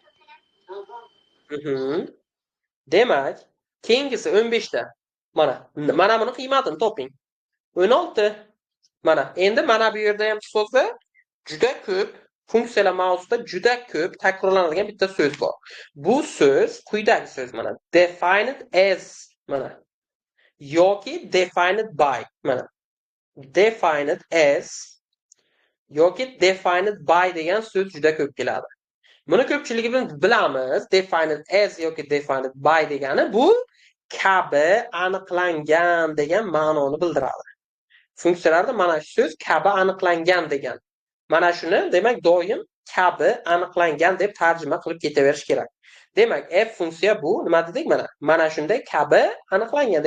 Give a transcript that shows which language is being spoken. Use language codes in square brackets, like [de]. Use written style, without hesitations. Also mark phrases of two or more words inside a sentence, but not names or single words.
[uz] Demak, keyingisi 15 ta. Mana buni qiymatini toping. 16. Mana endi mana bu yerda ham ustozlar juda ko'p funksiyalar mavzusida juda ko'p takrorlanadigan bitta so'z bor. Bu so'z quyidagi so'z mana [en] defined as [uz] mana yoki [en] defined by [uz] mana [en] defined as [uz] yoki [en] defined by [uz] degan so'z juda ko'p keladi. Buni ko'pchiligimiz bilamiz. [en] Defined as [uz] yoki [en] defined by [uz] degani bu kabi aniqlangan degan ma'noni bildiradi. Funksiyalarda mana shu so'z kabi aniqlangan degan. Mana shuni demak doim kabi aniqlangan deb tarjima qilib ketaverish kerak. Demak, f funksiya bu nima dedik mana? Mana shunday kabi aniqlangan.